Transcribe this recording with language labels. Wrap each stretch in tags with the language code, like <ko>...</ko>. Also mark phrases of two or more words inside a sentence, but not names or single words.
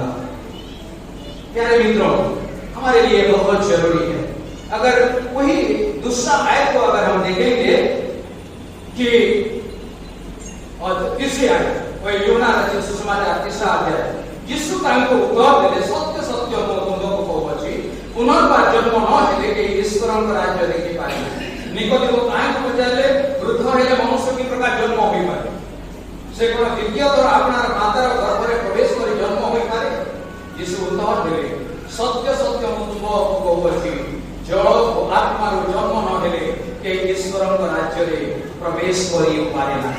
<hi>प्यारे मित्रों, हमारे लिए बहुत जरूरी है। अगर वही दूसरा आयत को अगर हम देखेंगे कि और तीसरी आयत वही यूहन्ना रचित सुसमाचार तीसरा अध्याय,</hi> <or>ଯୀଶୁ ତାଙ୍କୁ ଉତ୍ତର ଦେଲେ ସତ୍ୟ ସତ୍ୟ ମୁଁ ତୁମକୁ କହୁଛି ପୁନର୍ବାର ଜନ୍ମ ନ ହେଲେ କେହି ଈଶ୍ୱରଙ୍କ ରାଜ୍ୟ ଦେଖି ପାରିବେ। ନିକୋଦେମ ତାଙ୍କୁ ପଚାରିଲେ ବୃଦ୍ଧ ହେଲେ ମନୁଷ୍ୟ କି ପ୍ରକାର ଜନ୍ମ ହୋଇପାରେ? ସେ କ'ଣ ଦ୍ୱିତୀୟ ଥର ଆପଣର ମାତାର ଗର୍ଭରେ ପ୍ରବେଶ କରି ଜନ୍ମ ହୋଇପାରେ? ଯୀଶୁ ଉତ୍ତର ଦେଲେ ସତ୍ୟ ସତ୍ୟ ମୁଁ ତୁମକୁ କହୁଛି ଜଳ ଓ ଆତ୍ମାରୁ ଜନ୍ମ ନ ହେଲେ କେହି ଈଶ୍ୱରଙ୍କ ରାଜ୍ୟରେ ପ୍ରବେଶ କରିପାରେ ନାହିଁ।</or>